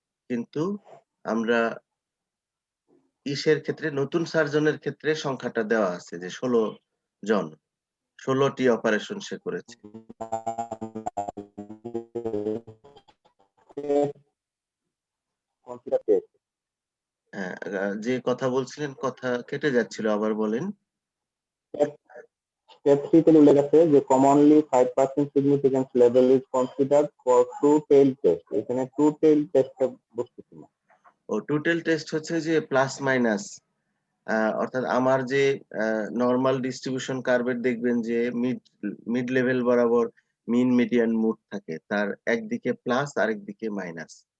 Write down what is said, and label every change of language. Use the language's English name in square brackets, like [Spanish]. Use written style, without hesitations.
[Bangla] কিন্তু আমরা ইসের ক্ষেত্রে নতুন সার্জনের ক্ষেত্রে সংখ্যাটা দেওয়া আছে যে ১৬ জন। ১৬ টি অপারেশন সে করেছে। কনসিডার টেস্ট হ্যাঁ, যে কথা বলছিলেন কথা কেটে যাচ্ছিল, আবার বলেন। [English] step 3 [Bangla] তে উল্লেখ আছে যে [English] commonly 5% significance level is considered for true tail test. [Bangla] এখানে true tail টেস্টটা বুঝতেছি না। ও টোটাল টেস্ট হচ্ছে যে প্লাস মাইনাস, অর্থাৎ আমার যে নরমাল ডিস্ট্রিবিউশন কার্ভের দেখবেন যে মিড লেভেল বরাবর মিন মিডিয়ান মুড থাকে, তার একদিকে প্লাস আরেকদিকে মাইনাস।